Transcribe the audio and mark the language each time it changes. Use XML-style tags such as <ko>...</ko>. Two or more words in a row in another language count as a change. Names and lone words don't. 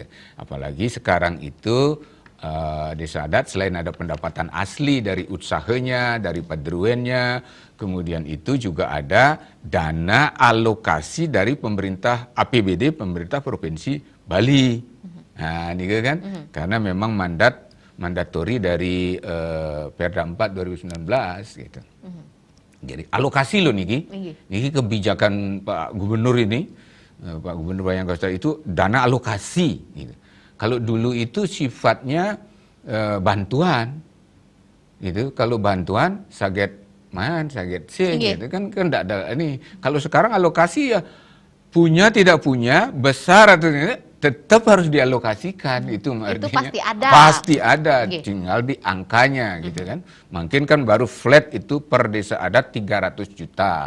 <id>Apalagi sekarang itu desa adat selain ada pendapatan asli dari usahanya, dari padruennya, kemudian itu juga ada dana alokasi dari pemerintah APBD pemerintah Provinsi Bali. Nah, ini kan karena memang mandatori dari Perda 4 2019 gitu. Jadi alokasi loh niki. Niki kebijakan Pak Gubernur ini, Pak Gubernur Bayangkara itu dana alokasi gitu. Kalau dulu itu sifatnya bantuan, gitu. Kalau bantuan</id> <ban>saget man, saget sih,</ban> <id>gitu kan tidak ada ini. Kalau sekarang alokasi ya punya tidak punya, besar atau tidak, tetap harus dialokasikan. Itu artinya pasti ada. Pasti ada, tinggal di angkanya, gitu kan. Mungkin kan baru flat itu per desa adat 300 juta.</id>